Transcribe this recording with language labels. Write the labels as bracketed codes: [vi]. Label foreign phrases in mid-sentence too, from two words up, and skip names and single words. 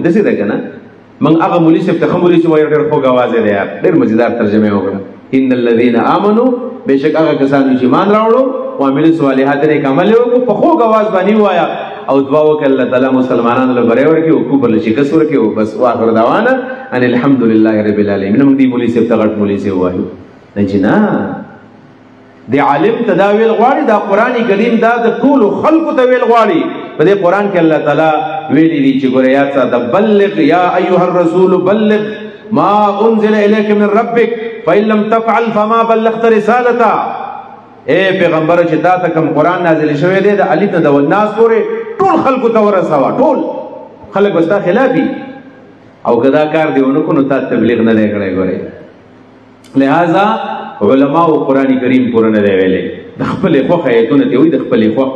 [ps] داسې ده که نه؟ موږ هغه مولوي صاحب ته ښه مولوي صاحب وایو ډېر خوږ اواز یې دی یار، ډېر مزیدار ترجمه یې وکړه. [ar] ان الذین آمنوا، [ps] بېشک هغه کسانو چې ایمان راوړو [ar] وعملوا الصالحات [ps] نیک عمل یې وکړو، په خوږ اواز باندې ووایه او دعا وکړه الله تعالی مسلمانانو له بری ورکړي او کفر له شکست ورکړي. [ar] او بس واخر دعوانا ان الحمد لله رب العالمین. [ps] موږ دې مولوي صاحب ته غټ مولوي صاحب وایو نه چې نه، د عالم ته دا ویل غواړي دا قرآن کریم دا د ټولو خلقو ته ویل غواړي. په دې قرآن کې الله تعالی ویلي دي چې ګوره یاد ساته، [ar] بلغ یا ایها الرسول بلغ ما انزل الیک من ربک فإن لم تفعل فما بلغت رسالته. [ps] اے پیغمبر چې تا ته کوم قرآن نازل شوی دی د الف نه د والناس پورې ټول خلقو ته ورسوه. ټول خلق به ستا خلاف وي او که دا کار دی ونه کړو نو تا تبلیغ نه دی کړی. ګورې لہذا علماء قرآن کریم پوره نه دی ویلی، د خپلې خوښه ایتونه ته وایي، د خپلې خوښې.